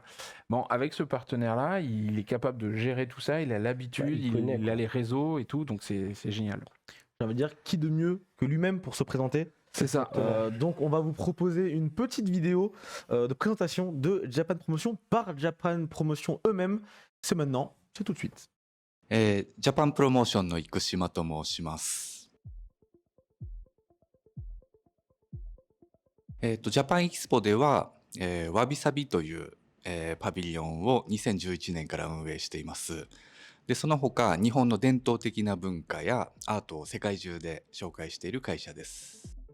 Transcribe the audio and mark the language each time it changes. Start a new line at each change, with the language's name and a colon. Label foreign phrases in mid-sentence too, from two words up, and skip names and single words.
French: Bon, avec ce partenaire-là, il est capable de gérer tout ça, il a l'habitude, il a les réseaux et tout, donc c'est génial. J'ai envie de dire, qui de mieux que lui-même pour se présenter? C'est ça. Donc on va vous proposer une petite vidéo de présentation de Japan Promotion par Japan Promotion eux-mêmes. C'est maintenant, c'est tout de suite.
Japanese: Japan Promotion の生島と申します。ジャパンエキスポでは、わびさびという、パビリオンを2011年から運営しています。で、その他、日本の伝統的な文化やアートを世界中で紹介している会社です。